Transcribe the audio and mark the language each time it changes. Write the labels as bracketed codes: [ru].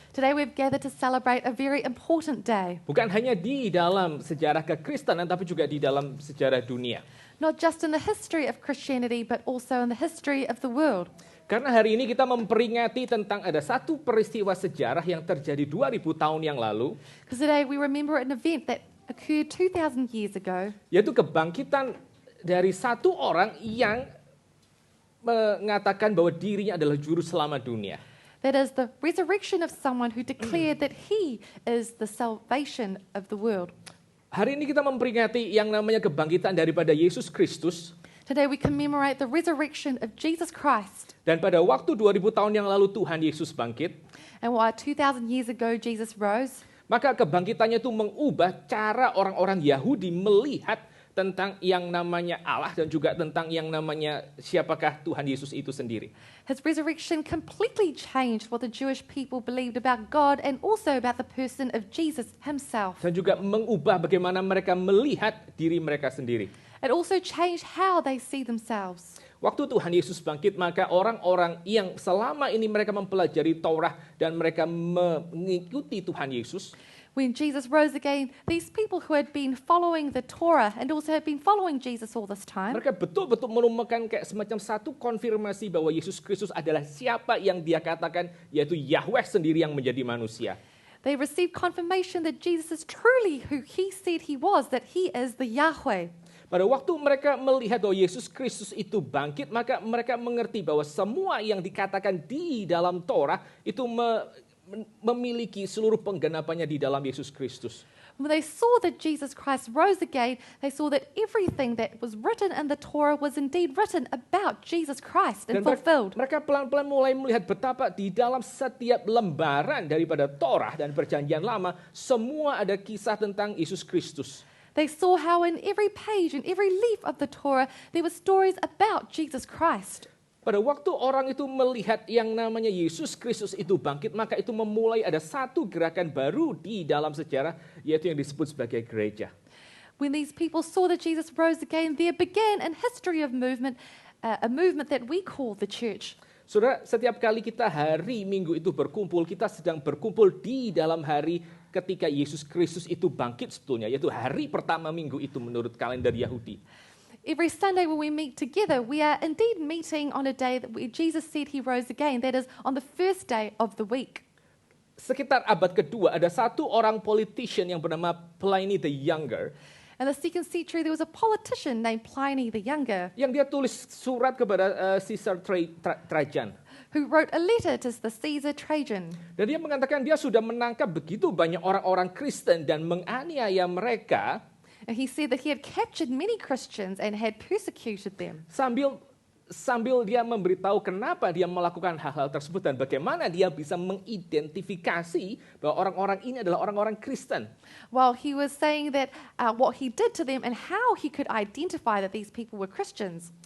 [en] Today we've gathered to celebrate a very important day, [id] Bukan hanya di dalam sejarah kekristenan, tapi juga di dalam sejarah dunia. [en] not just in the history of Christianity, but also in the history of the world. [id] Karena hari ini kita memperingati tentang ada satu peristiwa sejarah yang terjadi 2000 tahun yang lalu, [en] Because today we remember an event that occurred 2,000 years ago, [id] yaitu kebangkitan dari satu orang yang mengatakan bahwa dirinya adalah juru selamat dunia. [en] that is the resurrection of someone who declared that he is the salvation of the world. [id] Hari ini kita memperingati yang namanya kebangkitan daripada Yesus Kristus. [en] Today we commemorate the resurrection of Jesus Christ. [id] Dan pada waktu 2000 tahun yang lalu Tuhan Yesus bangkit, [en] And why 2,000 years ago Jesus rose, [id] maka kebangkitannya itu mengubah cara orang-orang Yahudi melihat tentang yang namanya Allah dan juga tentang yang namanya siapakah Tuhan Yesus itu sendiri. [en] his resurrection completely changed what the Jewish people believed about God and also about the person of Jesus himself. [id] Dan juga mengubah bagaimana mereka melihat diri mereka sendiri. [en] It also changed how they see themselves. [id] Waktu Tuhan Yesus bangkit, maka orang-orang yang selama ini mereka mempelajari Taurat dan mereka mengikuti Tuhan Yesus, [en] When Jesus rose again, these people who had been following the Torah and also had been following Jesus all this time, [id] mereka betul-betul menemukan kayak semacam satu konfirmasi bahwa Yesus Kristus adalah siapa yang dia katakan, yaitu Yahweh sendiri yang menjadi manusia. [en] they received confirmation that Jesus is truly who he said he was, that he is the Yahweh. [id] Pada waktu mereka melihat bahwa Yesus Kristus itu bangkit, maka mereka mengerti bahwa semua yang dikatakan di dalam Torah itu memiliki seluruh penggenapannya di dalam Yesus Kristus. [en] When they saw that Jesus Christ rose again, they saw that everything that was written in the Torah was indeed written about Jesus Christ and [id] Dan [en] fulfilled. [id] mereka pelan-pelan mulai melihat betapa di dalam setiap lembaran daripada Torah dan Perjanjian Lama, semua ada kisah tentang Yesus Kristus. [en] They saw how in every page and every leaf of the Torah there were stories about Jesus Christ. [id] Pada waktu orang itu melihat yang namanya Yesus Kristus itu bangkit, maka itu memulai ada satu gerakan baru di dalam sejarah, yaitu yang disebut sebagai gereja. [en] When these people saw that Jesus rose again, there began a history of movement, a movement that we call the church. [id] Saudara, setiap kali kita hari Minggu itu berkumpul, kita sedang berkumpul di dalam hari ketika Yesus Kristus itu bangkit sebetulnya, yaitu hari pertama minggu itu menurut kalender Yahudi. [en] Every Sunday when we meet together, we are indeed meeting on a day that Jesus said he rose again. That is on the first day of the week. [id] Sekitar abad kedua ada satu orang politician yang bernama Pliny the Younger, [en] In the 2nd century, there was a politician named Pliny the Younger [id] yang dia tulis surat kepada Caesar Trajan. [en] who wrote a letter to the Caesar Trajan. [id] Dan dia mengatakan dia sudah menangkap begitu banyak orang-orang Kristen dan menganiaya mereka, [en] And he said that he had captured many Christians and had persecuted them. [id] sambil dia memberitahu kenapa dia melakukan hal-hal tersebut dan bagaimana dia bisa mengidentifikasi bahwa orang-orang ini adalah orang-orang Kristen. [en] While he was saying that what he did to them and how he could identify that these people were Christians.